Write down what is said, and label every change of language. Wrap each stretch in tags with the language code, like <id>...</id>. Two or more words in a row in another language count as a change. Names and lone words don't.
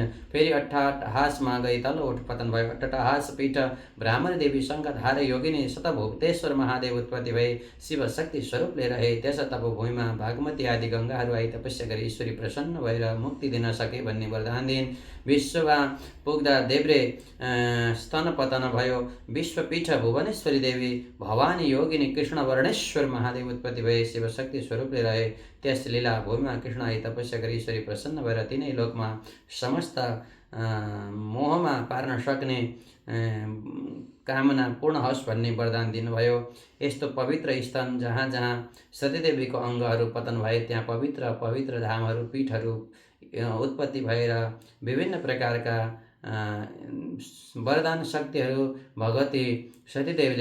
<ne>फेरि अट्टहासमा गई तल्लो उठ पतन भयो। अट्टहास पीठ ब्राह्मण देवी शङ्खधार योगिनी शतभुक्तेश्वर महादेव उत्पत्ति भए शिवशक्ति स्वरूपले रहे। त्यस तपोभूमिमा भागमती आदि गङ्गाहरू आई तपस्या गरी ईश्वरी प्रसन्न भएर मुक्ति दिन सके भन्ने वरदान दिइन्। विश्वमा पुग्दा देव्रे स्तन पतन भयो। विश्वपीठ भुवनेश्वरी देवी भवानी योगिनी कृष्णवर्णेश्वर महादेव उत्पत्ति भए शिवशक्ति स्वरूपले रहे। त्यस लीला भूमिमा कृष्ण आई तपस्या गरी ईश्वरी प्रसन्न भएर तिनै लोकमा समस्त मोहमा पार्न सक्ने कामना पूर्ण होस् भन्ने वरदान दिनुभयो। यस्तो पवित्र स्थान जहाँ जहाँ सतीदेवीको अङ्गहरू पतन भए त्यहाँ पवित्र पवित्र धामहरू पीठहरू उत्पत्ति भएर विभिन्न प्रकारका वरदान शक्तिहरू भगवती सतीदेवीले</ne>